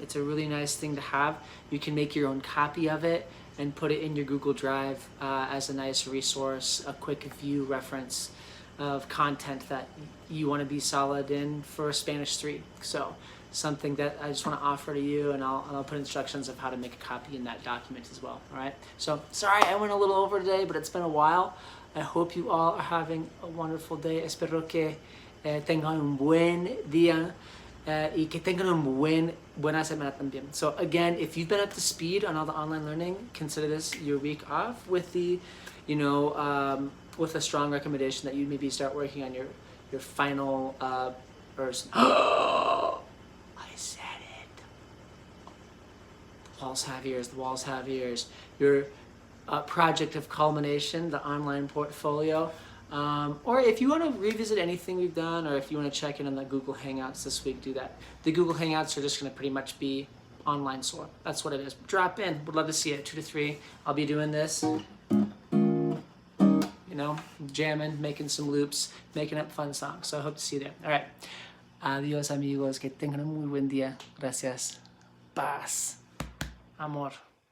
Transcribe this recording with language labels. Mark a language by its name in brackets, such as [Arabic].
[English] It's a really nice thing to have. You can make your own copy of it and put it in your Google Drive as a nice resource, a quick view reference of content that you want to be solid in for Spanish 3. So something that I just want to offer to you, and I'll put instructions of how to make a copy in that document as well. All right. So sorry I went a little over today, but it's been a while. I hope you all are having a wonderful day. [Spanish] Espero que tengan un buen día. Y que tengan buena semana también. [English] So again, if you've been up to speed on all the online learning, consider this your week off with the, you know, with a strong recommendation that you maybe start working on your final verse. I said it. The walls have ears. The walls have ears. Your project of culmination, the online portfolio. Or if you want to revisit anything we've done, or if you want to check in on the Google Hangouts this week, do that. The Google Hangouts are just going to pretty much be online SOAR. That's what it is. Drop in. Would love to see it. 2 to 3. I'll be doing this. You know, jamming, making some loops, making up fun songs. So I hope to see you there. All right. [Spanish] Adios, amigos. Que tengan un muy buen día. Gracias. Paz. Amor.